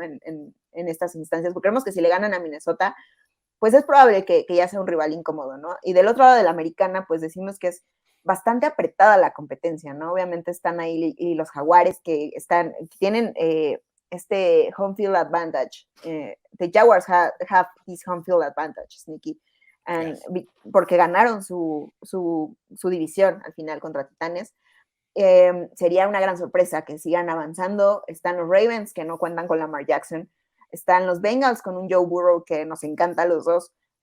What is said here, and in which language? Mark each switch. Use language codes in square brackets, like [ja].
[es] En estas instancias, porque creemos que si le ganan a Minnesota, pues es probable que ya sea un rival incómodo, ¿no? Y del otro lado de la americana, pues decimos que es bastante apretada la competencia, ¿no? Obviamente están ahí y los Jaguares que tienen este [en] home field advantage. The Jaguars have this home field advantage, Sneaky. [es] And porque ganaron su división al final contra Titanes. Sería una gran sorpresa que sigan avanzando. Están los Ravens, que no cuentan con Lamar Jackson. Están los Bengals con un Joe Burrow que nos encanta a los dos.